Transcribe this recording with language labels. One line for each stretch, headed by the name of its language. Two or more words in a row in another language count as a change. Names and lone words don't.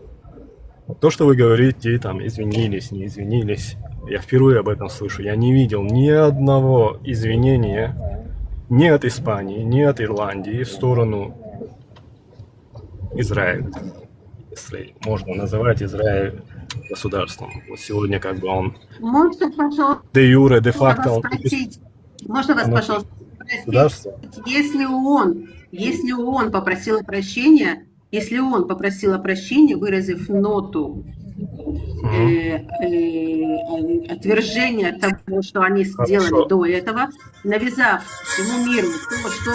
Russian: То, что вы говорите, там, извинились, не извинились, я впервые об этом слышу. Я не видел ни одного извинения ни от Испании, ни от Ирландии в сторону Израиля. Если можно называть Израиль государством. Вот сегодня как бы он Можно, пожалуйста, де юре, де факто он можно вас, пожалуйста, государство. спросить, если ООН попросил прощения, выразив ноту отвержения того, что они сделали до этого, навязав всему миру то,